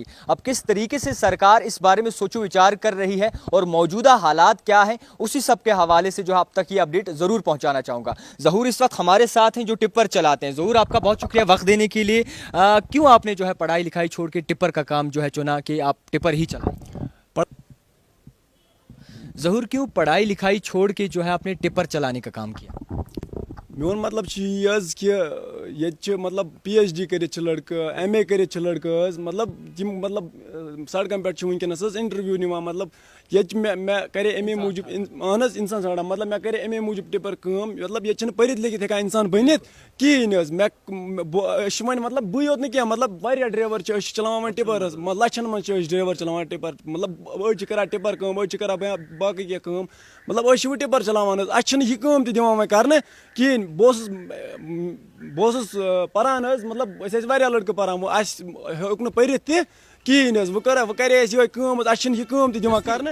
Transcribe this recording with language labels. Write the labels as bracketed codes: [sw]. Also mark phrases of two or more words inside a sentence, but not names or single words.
[hi] अब किस तरीके से सरकार इस बारे में सोचो विचार कर रही है और मौजूदा हालात क्या हैं, उसी सब के हवाले से जो है अब तक ये अपडेट ज़रूर पहुँचाना चाहूँगा। ज़हूर इस वक्त हमारे साथ हैं जो टिप्पर चलाते हैं। ज़हूर, आपका बहुत शुक्रिया वक्त देने के लिए। क्यों आपने जो है पढ़ाई लिखाई छोड़ के टिप्पर का काम जो है चुना कि आप टिप्पर ही चलाएं? ज़हूर, क्यों पढ़ाई लिखाई छोड़ के जो है आपने टिप्पर चलाने का काम किया? [ks] میون مطلب یہ حظ کہ ییٚتہِ چھِ مطلب پی ایچ ڈی کٔرِتھ چھِ لڑکہٕ ایم اے کٔرِتھ چھِ لڑکہٕ حظ مطلب یِم مطلب سڑکن پٮ۪ٹھ چھِ وٕنکیٚنس حظ انٹرویو نِوان مطلب ییٚتہِ چھِ مےٚ کرے اَمے موٗجوٗب اہن حظ اِنسان ژھانڈان مطلب مےٚ کرے اَمے موٗجوٗب ٹِپر کٲم مطلب ییٚتہِ چھِنہٕ پٔرِتھ لیکھِتھ ہٮ۪کان اِنسان بٔنِتھ کِہیٖنۍ حظ أسۍ چھِ وۄنۍ مطلب بٕے یوت نہٕ کینٛہہ مطلب واریاہ ڈرایور چھِ أسۍ چھِ چلاوان وۄنۍ ٹِپر حظ لچھن منٛز چھِ أسۍ ڈرایور چلاوان ٹِپر مطلب أڑۍ چھِ کران ٹِپر کٲم أڑۍ چھِ کران باقٕے کینٛہہ کٲم مطلب أسۍ چھِ وۄنۍ ٹِپر چلاوان حظ اَسہِ چھِنہٕ یہِ کٲم تہِ دِوان وۄنۍ کرنہٕ کِہیٖنۍ بہٕ اوسُس پران حظ مطلب أسۍ ٲسۍ واریاہ لڑکہٕ پران وۄنۍ اَسہِ ہیوٚک نہٕ پٔرِتھ تہِ کِہیٖنۍ حظ وۄنۍ کرے اَسہِ یِہوے کٲم حظ اَسہِ چھِنہٕ یہِ کٲم تہِ دِوان کرنہٕ.